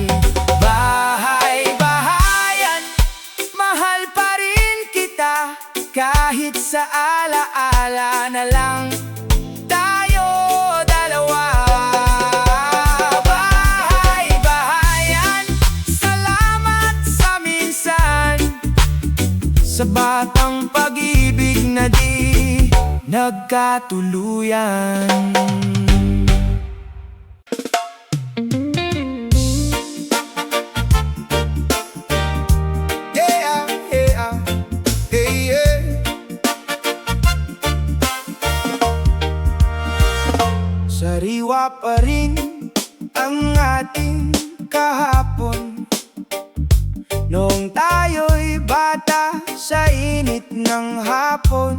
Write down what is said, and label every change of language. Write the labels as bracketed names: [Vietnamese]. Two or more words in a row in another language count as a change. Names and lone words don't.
[Filipino] Bahay-bahayan, mahal pa rin kita, kahit sa ala-ala na lang tayo dalawa. Bahay-bahayan, salamat sa minsan, sa batang pag-ibig na di nagkatuluyan. [English] Yeah, yeah, hey, yeah. [Filipino] Sariwa pa rin ang ating kahapon, noong tayo'y bata sa init ng hapon.